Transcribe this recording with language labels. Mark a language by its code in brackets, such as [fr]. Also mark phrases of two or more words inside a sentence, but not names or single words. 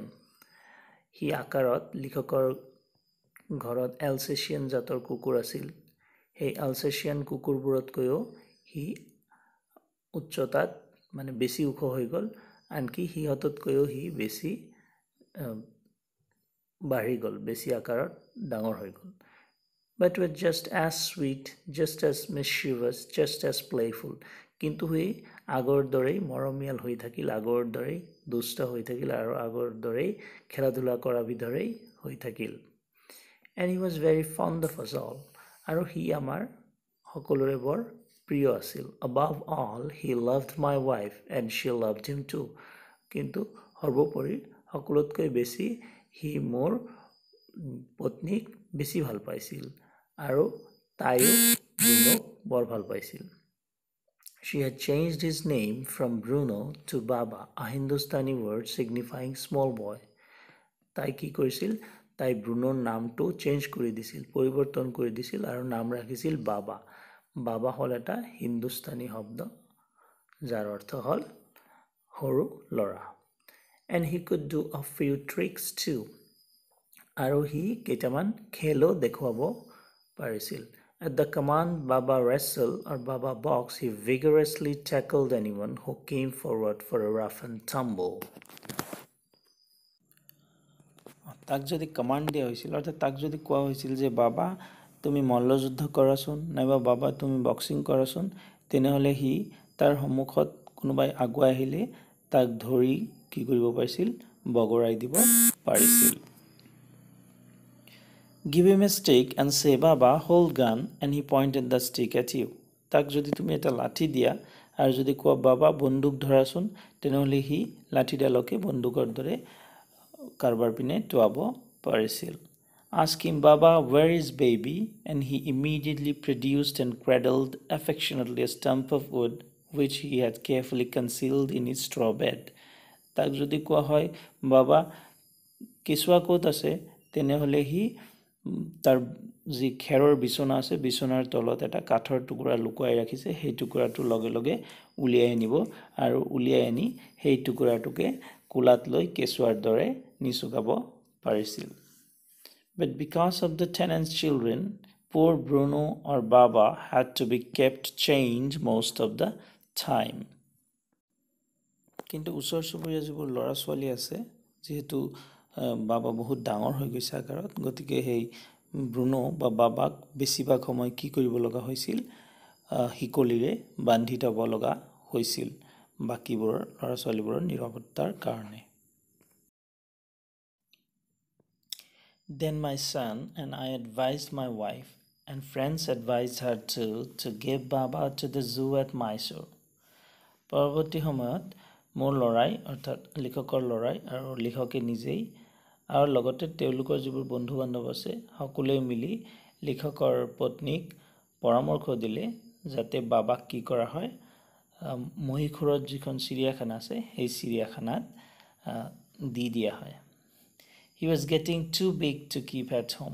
[as] সি আকাৰত লিখকৰ ঘৰত এলচেচিয়ান জাতৰ কুকুৰ আছিল সেই এলচেচিয়ান কুকুৰবোৰতকৈও সি উচ্চতাত মানে বেছি ওখ হৈ গ'ল আনকি সিহঁততকৈও সি বেছি বাঢ়ি গ'ল বেছি আকাৰত ডাঙৰ হৈ গ'ল [en] But was just as sweet, just as mischievous, just as playful. [as] কিন্তু সি আগৰ দৰেই মৰমীয়াল হৈ থাকিল আগৰ দৰেই দুষ্ট হৈ থাকিল আৰু আগৰ দৰেই খেলা-ধূলা কৰা বিধৰেই হৈ থাকিল [en] And he was very fond of us all. [as] আৰু সি আমাৰ সকলোৰে বৰ প্ৰিয় আছিল [en] Above all, he loved my wife and she loved him too. [as] কিন্তু সৰ্বোপৰি সকলোতকৈ বেছি সি মোৰ পত্নীক বেছি ভাল পাইছিল আৰু তাইও ব্ৰুনোক বৰ ভাল পাইছিল [en] She had changed his name from Bruno to Baba, a Hindustani word signifying small boy. [as] তাই কি কৰিছিল তাই ব্ৰুনোৰ নামটো চেঞ্জ কৰি দিছিল পৰিৱৰ্তন কৰি দিছিল আৰু নাম ৰাখিছিল বাবা বাবা হ'ল এটা হিন্দুস্তানী শব্দ যাৰ অৰ্থ হ'ল সৰু ল'ৰা [en] And he could do a few tricks too. [as] আৰু সি কেইটামান খেলো দেখুৱাব পাৰিছিল [en] At the command Baba wrestle or Baba box, he vigorously tackled anyone who came forward for a rough and tumble. [as] তাক যদি কমান্ড দিয়া হৈছিল অৰ্থাৎ তাক যদি কোৱা হৈছিল যে বাবা তুমি মল্লযুদ্ধ কৰাচোন নাইবা বাবা তুমি বক্সিং কৰাচোন তেনেহলে সি তাৰ সন্মুখত কোনোবাই আগুৱাই আহিলে তাক ধৰি কি কৰিব পাৰিছিল বগৰাই দিব পাৰিছিল [en] Give him a stick and say Baba hold gun and he pointed the stick at you [as] তাক যদি তুমি এটা লাঠি দিয়া আৰু যদি কোৱা বাবা বন্দুক ধৰাচোন তেনেহলে সি লাঠিডালকে বন্দুকৰ দৰে কাৰবাৰ পিনে টুৱাব পাৰিছিল [en] Ask him Baba where is baby and he immediately produced and cradled affectionately a stump of wood which he had carefully concealed in his straw bed [as] তাক যদি কোৱা হয় বাবা কেঁচুৱা ক'ত আছে তেনেহলে সি তাৰ যি খেৰৰ বিছনা আছে বিছনাৰ তলত এটা কাঠৰ টুকুৰা লুকুৱাই ৰাখিছে সেই টুকুৰাটো লগে লগে উলিয়াই আনিব আৰু উলিয়াই আনি সেই টুকুৰাটোকে কুলাত লৈ কেঁচুৱাৰ দৰে নিচুকাব পাৰিছিল [en] But because of the tenant's children, poor Bruno or Baba had to be kept chained most of the time. [as] কিন্তু ওচৰ চুবুৰীয়া যিবোৰ ল'ৰা ছোৱালী আছে যেহেতু বাবা বহুত ডাঙৰ হৈ গৈছে আকাৰত গতিকে সেই ব্ৰুনো বা বাবাক বেছিভাগ সময় কি কৰিব লগা হৈছিল হিকলিৰে বান্ধি থব লগা হৈছিল বাকিবোৰ ল'ৰা ছোৱালীবোৰৰ নিৰাপত্তাৰ কাৰণে [en] Then my son and I advised my wife and friends advised her too to give Baba to the zoo at Mysore. [as] পৰৱৰ্তী সময়ত মোৰ লৰাই অৰ্থাৎ লিখকৰ লৰাই আৰু লিখকে নিজেই আৰু লগতে তেওঁলোকৰ যিবোৰ বন্ধু বান্ধৱ আছে সকলোৱে মিলি লিখকৰ পত্নীক পৰামৰ্শ দিলে যাতে বাবাক কি কৰা হয় মহীশূৰত যিখন চিৰিয়াখানা আছে সেই চিৰিয়াখানাত দি দিয়া হয় [en] He was getting too big to keep at home.